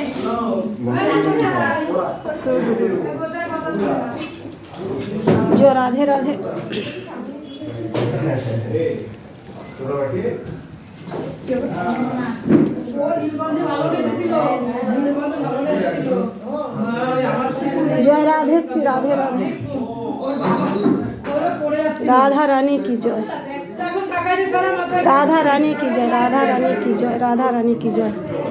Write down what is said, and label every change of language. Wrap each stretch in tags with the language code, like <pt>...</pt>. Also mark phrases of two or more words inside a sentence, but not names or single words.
<bn>জয় রাধে রাধে জয় রাধে শ্রী রাধে রাধে</bn> <hi>राधा रानी की जय</hi> <bn>এখন কাকারে ছাড়া মাথায়</bn> <hi>राधा रानी की जय राधा रानी की जय राधा रानी की जय</hi>